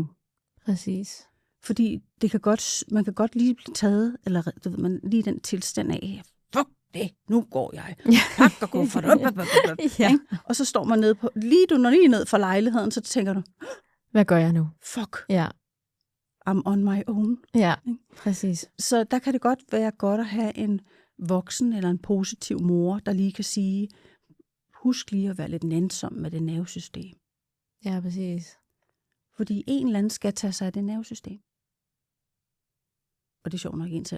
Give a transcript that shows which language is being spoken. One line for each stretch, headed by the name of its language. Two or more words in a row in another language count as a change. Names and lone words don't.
Danish: Præcis. Fordi man kan godt lige blive taget, eller du ved, man lige den tilstand af, fuck det, nu går jeg. Pak og gå for det. Ja. Og så står man nede på, når lige ned fra lejligheden, så tænker du, hvad gør jeg nu? Fuck. Ja.
English: I'm on my own.
Danish: Ja, præcis. Så der kan det godt være godt at have en voksen eller en positiv mor, der lige kan sige, husk lige at være lidt nænsom med det nervesystem. Ja, præcis. Fordi en eller anden skal tage sig af det nervesystem. Og det er sjovt nok en selv.